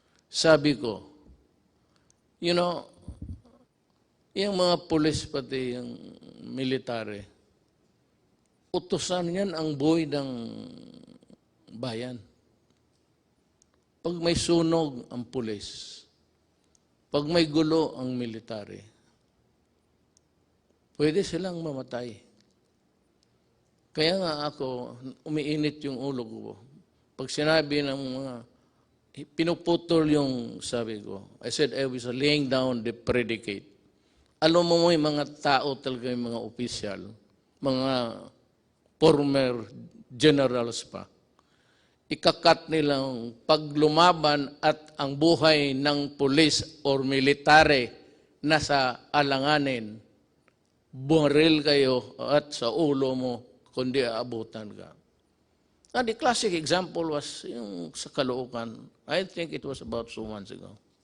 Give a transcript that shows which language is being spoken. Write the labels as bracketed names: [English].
[Filipino] Sabi ko, [English] you know, [Filipino] yung mga pulis pati yung military, utusan yan ang buhay ng bayan. Pag may sunog ang pulis, pag may gulo ang military, pwede silang mamatay. Kaya nga ako, umiinit yung ulo ko. Pag sinabi ng mga, pinuputol yung sabi ko, [English] I said I was laying down the predicate. [Filipino] Alam mo yung mga tao talaga, yung mga opisyal, mga former generals pa, ikakat nilang paglumaban at ang buhay ng pulis or military nasa alanganin, bumaril kayo at sa ulo mo, kundi aabutan ka. [English] And the classic example was [Filipino] yung sa [English] Caloocan. I think it was about 2 months ago.